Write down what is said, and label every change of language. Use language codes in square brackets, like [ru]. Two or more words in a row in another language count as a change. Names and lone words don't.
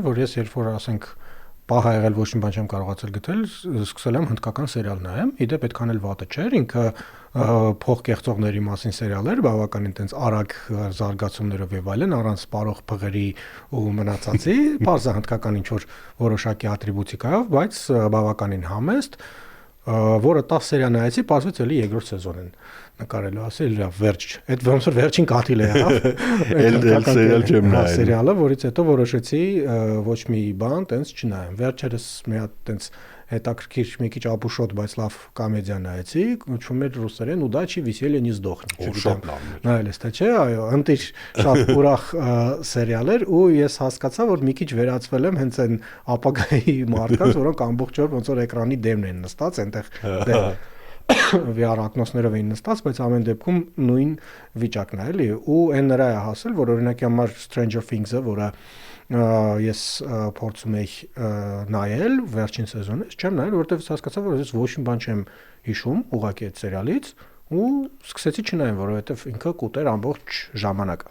[hy] որ ես երբ որ ասենք պահ ա եղել ոչ մի բան չեմ կարողացել գտել, սկսել եմ հնդկական սերիալ նայեմ։ Իդեպ այդքան էլ վատը չէր, ինքը փոխկեղծողների մասին սերիալ էր, բավականին տենց արագ զարգացումներով եւ այլն, առանց սպառող փղերի ու մնացածի, բարձր հնդկական ինչ որ որոշակի ատրիբուտիկայով, բայց բավականին համեստ, որը 10 սերիա նայեցի, պարզվեց էլի երկրորդ սեզոն են նկարելու, ասել լավ, վերջ, այդ ոնց որ վերջին կաթիլ է եղավ։ Էլ սերիալ չեմ նայել։ Սերիալը, որից հետո որոշեցի ոչ մի բան տենց չնայեմ։ Վերջերս մի հատ տենց հետաքրքիր մի քիչ ապուշոտ, բայց լավ կոմեդիա նայեցի, կոչվում էր ռուսերեն «Удачи, веселья, не сдохни»։ Նայել ես թե չէ, այո, ընտիր շատ ուրախ սերիալ էր ու ես հասկացա, որ մի քիչ վերածվել եմ հենց այն ապագայի մարդկանց, որոնք ամբողջ օր ոնց որ էկրանի դեմն են նստած, այնտեղ VR ակնոցներով էին նստած, բայց ամեն դեպքում նույն վիճակն է, էլի, ու այն նրա է հասել, որ օրինակի համար Stranger Things-ը, որը ես փորձում եի նայել վերջին սեզոնից, չեմ նայել, որովհետև հասկացա, որ ես ոչ մի բան չեմ հիշում ուղղակի այդ սերիալից, ու սկսեցի չնայել, որովհետև ինքը կուտեր ամբողջ ժամանակը։